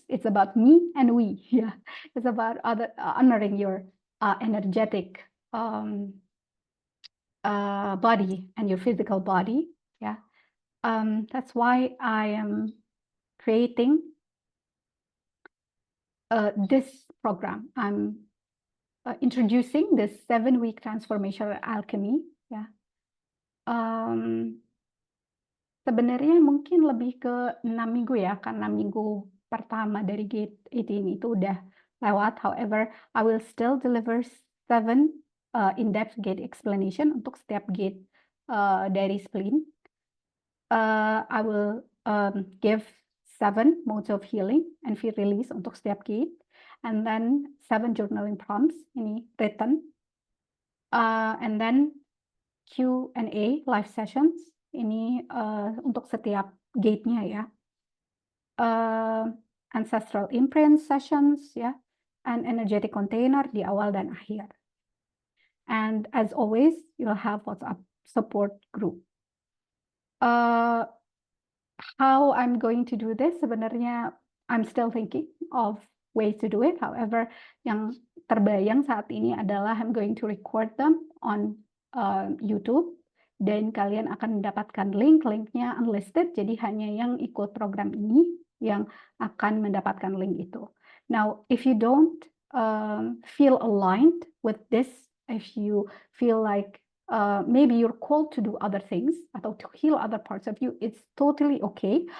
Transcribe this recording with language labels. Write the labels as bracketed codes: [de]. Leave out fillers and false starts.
[en] It's about me and we. Yeah, it's about honoring your energetic body and your physical body. Yeah, That's why I am creating this program. I'm introducing this 7-week transformational alchemy. [id] Ya, sebenarnya mungkin lebih ke 6 minggu ya, karena minggu pertama dari Gate 18 itu udah lewat. [en] However, I will still deliver 7 in-depth gate explanation [id] untuk setiap gate dari spleen. [en] I will give 7 modes of healing and feel release [id] untuk setiap gate, [en] and then 7 journaling prompts ini written, and then Q&A live sessions ini [id] untuk setiap gate-nya ya, [en] ancestral imprint sessions ya, and energetic container di awal dan akhir. And as always, you'll have WhatsApp support group. How I'm going to do this, [id] sebenarnya [en] I'm still thinking of ways to do it. [id] However, yang terbayang saat ini adalah [en] I'm going to record them on YouTube, [id] dan kalian akan mendapatkan linknya unlisted, jadi hanya yang ikut program ini yang akan mendapatkan link itu. [en] Now, if you don't feel aligned with this, if you feel like maybe you're called to do other things [id] atau [en] to heal other parts of you, it's totally okay.